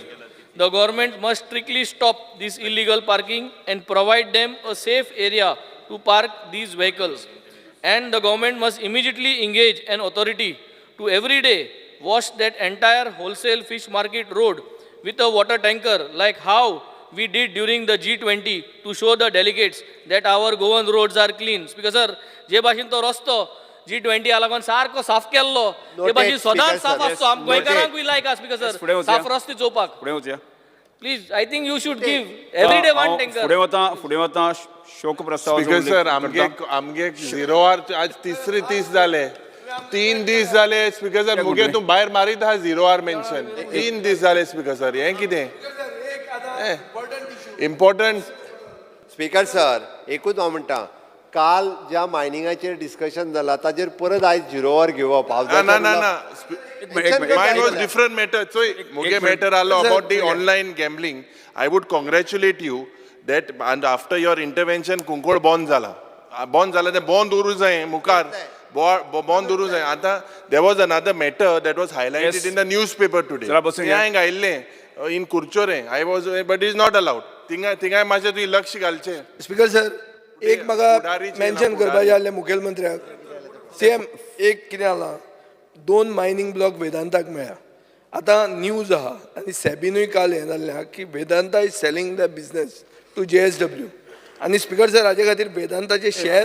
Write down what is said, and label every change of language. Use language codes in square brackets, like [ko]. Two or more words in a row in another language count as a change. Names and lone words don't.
[en] The government must strictly stop this illegal parking and provide them a safe area to park these vehicles. And the government must immediately engage an authority to every day wash that entire wholesale fish market road with a water tanker, like how we did during the G20 to show the delegates that our Goan roads are clean. Speaker sir, [kok] जे भाशेन तो रस्तो G20 लागून सारको साफ केल्लो ते भाशेन सदांच साफ आसतो. आम गोंयकारांकूय लायक आसा [en] Speaker sir [kok] साफ रस्ते चोवपाक. फुडें वचया. [en] please I think you should give every day one tanker. [kok] फुडें वता शोक प्रस्ताव. [en] Speaker sir [kok] आमगे 0 आवर आज तिसरे दीस जाले 3 दीस जाले [en] Speaker sir [kok] मुगे तूं भायर मारीत आहा 0 आवर मेन्शन 3 दीस जाले [en] Speaker sir [kok] हें कितें इम्पॉर्टंट. [en] Speaker sir [kok] एकूच हांव म्हणटा काल ज्या मायनिंगाचेर डिस्कशन जालां ताजेर परत आयज 0 आवर घेवप [en] No mine was different matter. [kok] चोय मुगे मॅटर आलो [en] about the online gambling. I would congratulate you that and after your intervention [kok] कुंकोळ बंद जाला तें बंद उरूं जाय मुखार बंद उरूं जाय. [en] now there was another matter that was highlighted in the newspaper today. [kok] तें हांवें घायल्लें इन कुर्चोरे. [en] I was but is not allowed. [kok] थिंगाय मातशें तुवें लक्ष घालचें. [en] Speaker sir [kok] एक म्हाका मेन्शन करपाचें आसलें मुखेलमंत्र्याक सेम एक कितें जालां 2 [en] mining block [kok] वेदांताक मेळ्ळा आतां न्यूज आहा आनी सॅबीनूय काल हें जाल्लें की [en] Vedanta is selling the business to JSW [kok] आनी [en] Speaker sir [kok] हाजे खातीर वेदांताचे शेअर